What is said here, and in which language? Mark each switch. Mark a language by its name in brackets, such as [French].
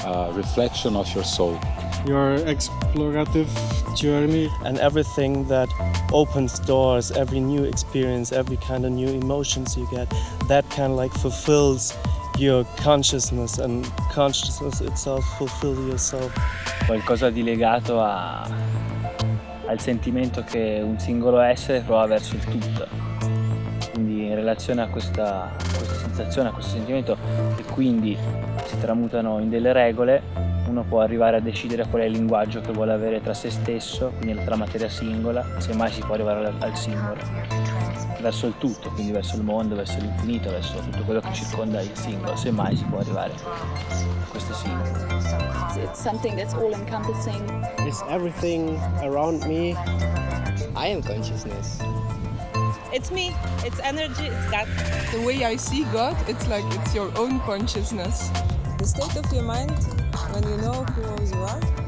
[English] A reflection of your soul. your explorative journey. And everything that opens doors, every new experience, every kind of new emotions you get, that kind of like fulfills your consciousness, and consciousness itself fulfills yourself. [Italian] Qualcosa di legato al sentimento che un singolo essere prova verso il tutto. Quindi in relazione a questa sensazione, a questo sentimento, che quindi si tramutano in delle regole, uno può arrivare a decidere qual è il linguaggio che vuole avere tra se stesso, quindi tra materia singola, semmai si può arrivare al singolo, verso il tutto, quindi verso il mondo, verso l'infinito, verso tutto quello che circonda il singolo, semmai si può arrivare a questo singolo. [English] It's something that's all-encompassing. It's everything around me. I am consciousness. It's me, it's energy, it's God. The way I see God, it's like it's your own consciousness. The state of your mind when you know who you are.